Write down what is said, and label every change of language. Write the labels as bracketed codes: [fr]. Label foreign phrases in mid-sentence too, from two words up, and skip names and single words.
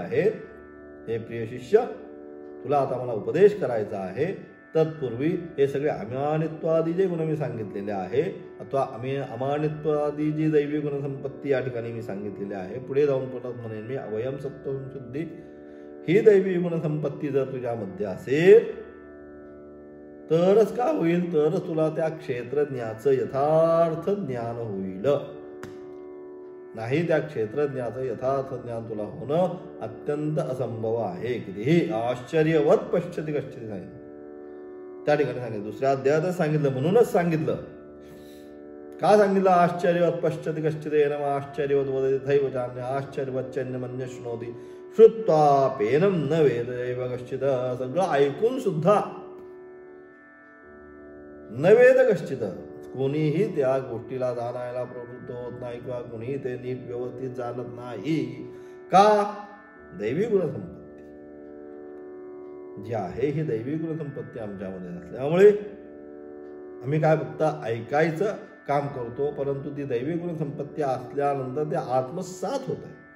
[mr] आहेत, हे प्रिय शिष्य तुला आता मला उपदेश करायचा आहे, तत्पूर्वी हे सगळे अमानित्वादी जे गुण मी सांगितलेले आहे, अथवा अमानित्वादी जी दैवी गुणसंपत्ती या ठिकाणी मी सांगितलेली आहे, पुढे जाऊन परत म्हणेन मी [sa] अवयम सत्वम शुद्धी [mr] ही दैवी गुणसंपत्ती जर तुझ्यामध्ये असेल तरच का होईल, तरच तुला त्या क्षेत्रज्ञाचं यथार्थ ज्ञान होईल. नाही त्या क्षेत्रज्ञाचं यथार्थ ज्ञान तुला होणं अत्यंत असंभव आहे. कितीही [sa] आश्चर्यवत पश्यति गच्छति [mr] सांगितलं त्या ठिकाणी, सांगितलं दुसऱ्या अध्यायातच सांगितलं. म्हणूनच सांगितलं का सांगितलं [sa] आश्चर्यवत पश्यति कश्चिदेनम आश्चर्यवत वदति तथैव चान्यः आश्चर्यवच्चन्यमन्यः शृणोति श्रुत्वाप्येनं न वेदैव कश्चित्. [mr] सगळं ऐकून सुद्धा [sa] न वेद कश्चित्, [mr] कोणीही त्या गोष्टीला जाणायला प्रवृत्त होत नाही किंवा कोणीही ते नीट व्यवस्थित जाणत नाही. का? दैवी गुणसंपत्ती जी आहे ही दैवी गुणसंपत्ती आमच्यामध्ये नसल्यामुळे आम्ही काय फक्त ऐकायचं काम करतो, परंतु ती दैवी गुणसंपत्ती असल्यानंतर ते आत्मसात होत आहे.